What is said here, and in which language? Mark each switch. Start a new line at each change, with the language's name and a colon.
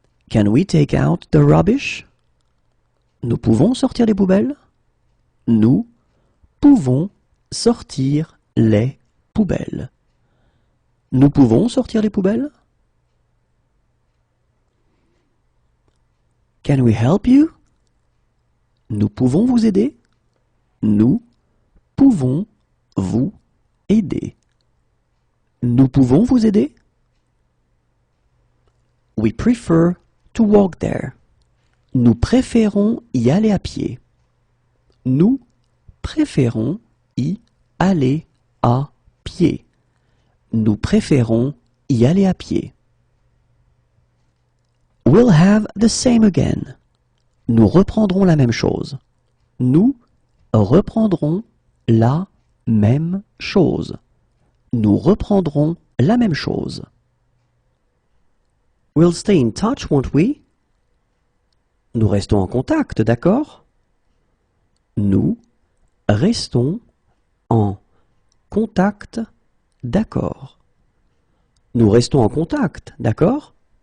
English: Can we take out the rubbish?
French: Nous pouvons sortir les poubelles? Nous pouvons sortir les poubelles. Nous pouvons sortir les poubelles?
English: Can we help you?
French: Nous pouvons vous aider? Nous pouvons vous aider. Nous pouvons vous aider?
English: We prefer to walk there.
French: Nous préférons y aller à pied. Nous préférons y aller à pied. Nous préférons y aller à pied.
English: We'll have the same again.
French: Nous reprendrons la même chose. Nous reprendrons la même chose. Nous reprendrons la même chose.
English: We'll stay in touch, won't we?
French: Nous restons en contact, d'accord? Nous restons en contact, d'accord. Nous restons en contact, d'accord?